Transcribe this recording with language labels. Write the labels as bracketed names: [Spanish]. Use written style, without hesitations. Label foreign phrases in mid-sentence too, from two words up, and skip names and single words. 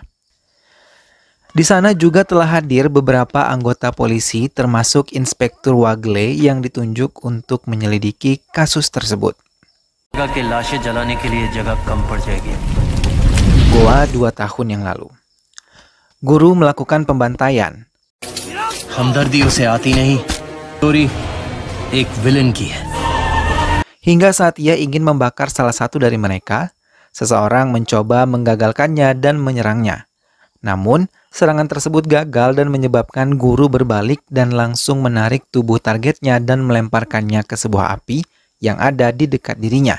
[Indonesian] Di sana juga telah hadir beberapa anggota polisi termasuk Inspektur Wagle yang ditunjuk untuk menyelidiki kasus tersebut. Goa 2 tahun yang lalu. Guru melakukan pembantaian. [Hindi] हमदर्दी उसे आती नहीं, चोरी एक विलन की है. [Indonesian] Hingga saat ia ingin membakar salah satu dari mereka, seseorang mencoba menggagalkannya dan menyerangnya. Namun, serangan tersebut gagal dan menyebabkan guru berbalik dan langsung menarik tubuh targetnya dan melemparkannya ke sebuah api yang ada di dekat dirinya.